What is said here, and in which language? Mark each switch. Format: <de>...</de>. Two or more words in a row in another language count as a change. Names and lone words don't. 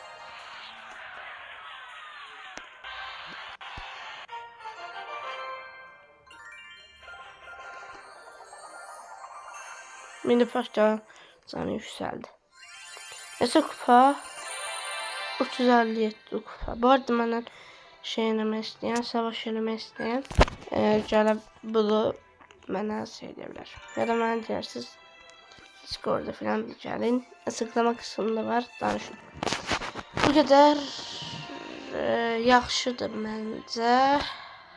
<tr>Mini Pekka canı yükseldi. Neyse kupa 357 kupa. Bu arada benden</tr> <az>şey eləmək istəyən, savaş eləmək istəyən gəlib bunu mənə söyləyə ya da mənə deyirsiniz Discord'da falan gəlin. Açıqlama kısmında var, danışın. Bu qədər yaxşıdır məncə.</az>